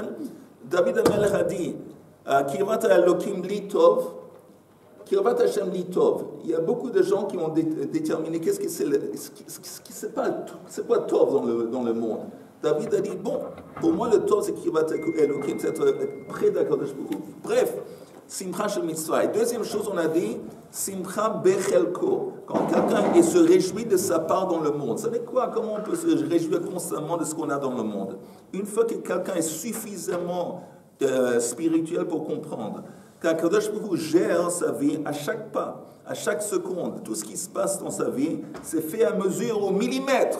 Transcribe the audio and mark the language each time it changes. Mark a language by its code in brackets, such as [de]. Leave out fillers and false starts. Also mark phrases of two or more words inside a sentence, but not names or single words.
[he] David HaMelech [fr] a dit [he] קרבת אלקים לי טוב, קרבת השם לי טוב. [fr] Il y a beaucoup de gens qui ont déterminé qu'est-ce que c'est pas tov dans le monde. David a dit bon, pour moi le tov c'est [he] קרבת אלקים, [fr] c'est être près d' [he] הקדוש ברוך הוא. [fr] Bref, [he] שמחה של מצוה. [fr] Et deuxième chose, on a dit [he] שמחה בחלקו. [fr] Quand quelqu'un se réjouit de sa part dans le monde. Vous savez quoi? Comment on peut se réjouir constamment de ce qu'on a dans le monde? Une fois que quelqu'un est suffisamment spirituel pour comprendre qu' [he] הקדוש ברוך הוא [fr] gère sa vie à chaque pas, à chaque seconde, tout ce qui se passe dans sa vie, c'est fait à mesure au millimètre.